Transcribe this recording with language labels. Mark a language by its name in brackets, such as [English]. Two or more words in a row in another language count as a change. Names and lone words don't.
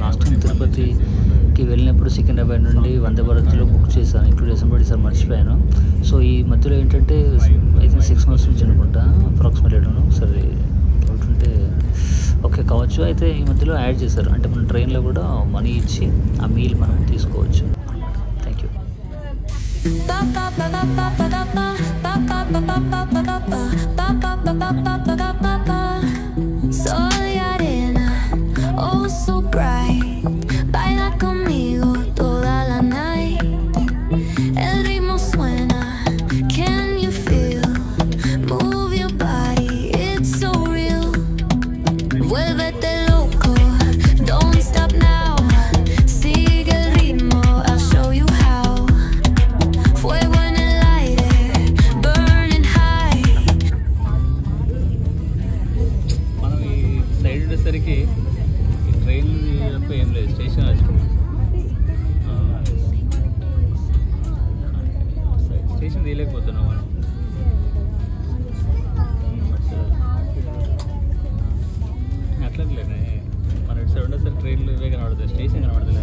[English] last time [Telugu] తిరుపతికి వెళ్ళినప్పుడు సికింద్రాబాద్ నుండి వందే భారత్లో బుక్ చేశాను, ఇంక్లూడ్ చేసాను, బట్ ఈసారి మర్చిపోయాను. సో ఈ మధ్యలో ఏంటంటే [English] I think 6 months [Telugu] నుంచి అనుకుంటా అప్రాక్సిమేట్లీ ఒకసారి ఉంటే ఓకే కావచ్చు. అయితే ఈ మధ్యలో యాడ్ చేశారు, అంటే మన ట్రైన్లో కూడా మనీ ఇచ్చి ఆ మీల్ మనం తీసుకోవచ్చు. [English] Thank you. [Spanish] Sol y arena, [English] oh so bright, [Spanish] baila conmigo toda la night. El ritmo suena, [English] can you feel? Move your body, it's so real. [Spanish] Vuélvete loco, [English] don't stop now. [Spanish] Sigue el ritmo, [English] I'll show you how. [Spanish] Fuego en el aire, [English] burning high. [Telugu] మనం ఈ సైడ్ ఉండేసరికి ఈ ట్రైన్ తప్ప ఏం లేదు, [English] station station [Telugu] తీయలేకపోతున్నాం మనం. అట్లట్లేనే మన ఇటు సైడ్ ఉండేసరికి ట్రైన్లు ఇవే కనబడుతుంది, స్టేషన్ కనబడతలే.